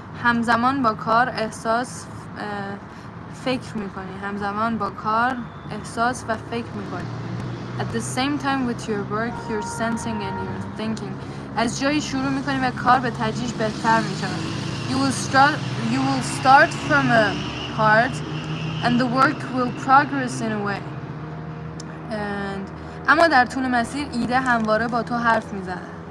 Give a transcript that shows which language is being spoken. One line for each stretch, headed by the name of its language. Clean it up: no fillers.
Persian: همزمان با کار احساس فکر می کنی. همزمان با کار احساس و فکر می کنی.
English: At the same time with your work, you're sensing and you're thinking.
Persian: از جایی شروع میکنی و کار به تدریج بهتر میشود.
English: You will start from a part and the work will progress in a way.
Persian: And اما در طول مسیر ایده همواره با تو حرف میزند.